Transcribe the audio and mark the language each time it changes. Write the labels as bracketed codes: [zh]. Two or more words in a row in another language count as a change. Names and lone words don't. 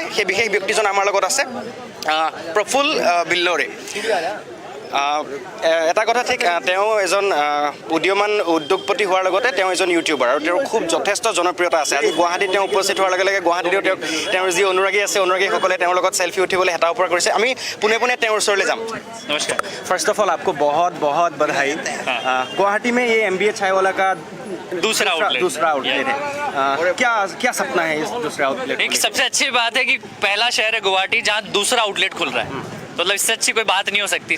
[as] সেই বিশেষ ব্যক্তিজন আমাৰ লগত আছে, প্ৰফুল বিল্লৰে। এটা কথা ঠিক, তেওঁ এজন উদীয়মান উদ্যোগপতি হোৱাৰ লগতে তেওঁ এজন ইউটিউবাৰ আৰু তেওঁৰ খুব যথেষ্ট জনপ্ৰিয়তা আছে। আজি গুৱাহাটীত তেওঁ উপস্থিত হোৱাৰ লগে লগে গুৱাহাটীতেও তেওঁৰ যি অনুৰাগী আছে, অনুৰাগীসকলে তেওঁৰ লগত চেল্ফি উঠিবলৈ হেতা ওপৰা কৰিছে। আমি পোনে পোনে তেওঁৰ ওচৰলৈ যাম। [hi] नमस्कार। [en] first of all [hi] आपको बहुत बहुत बधाई। गुवाहाटी में ये MBA चायवाला का दूसरा आउटलेट है। क्या सपना है इस दूसरे आउटलेट? एक सबसे अच्छी बात है कि पहला शहर है गुवाहाटी जहाँ दूसरा आउटलेट खुल रहा है, तो मतलब इससे अच्छी कोई बात नहीं हो सकती।